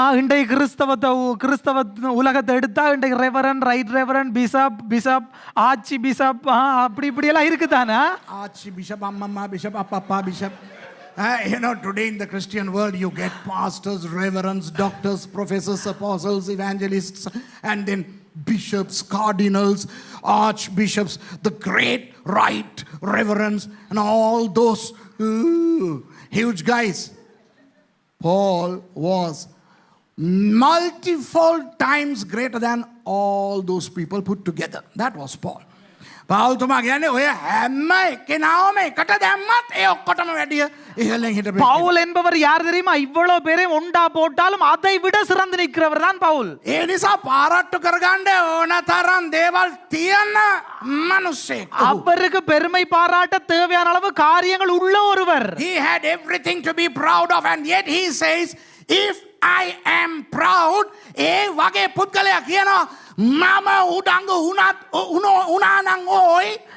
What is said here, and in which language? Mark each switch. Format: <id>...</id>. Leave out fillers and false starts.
<ta>இன்றைய கிறிஸ்தவ உலகத்தை எடுத்தா இன்றைக்கு ரெவரன் ரைட் ரெவரன் பிஷப் ஆச்சி பிஷப் அப்படி இப்படி எல்லாம் இருக்குதானே?</ta> <si>ආච්චි බිෂප් අම්මා බිෂප් අප්පා bishop.</si> <en>You know, today in the Christian world, you get pastors, reverends, doctors, professors, apostles, evangelists, and then bishops, cardinals, archbishops, the great right reverends, and all those huge guys. Paul was multifold times greater than all those people put together. That was Paul.</en> <si>පාවුතුමා කියන්නේ ඔය හැම කෙනාම එකට දැම්මත් ඒ ඔක්කොටම වැඩිය ඉහළින් හිටපු</si> <ta>பவுல் என்பவர் யார் தெரியுமா? இவ்வளவு பேரையும் ஒண்டா போட்டாலும் அதை விட சிறந்து நிற்கிறவர் தான் பவுல்.</ta> <si>ඒ නිසා පාරට්ටු කරගන්න ඕන තරම් දේවල් තියෙන මිනිස්සෙක්.</si> <ta>அவருக்கு பெருமை பாராட்ட தேவையான அளவு காரியங்கள் உள்ள ஒருவர்.</ta> <en>He had everything to be proud of, and yet he says, if I am proud,</en> <si>ඒ වගේ පුද්ගලයා කියනවා මම උඩඟු උනානං ඕයි.</si>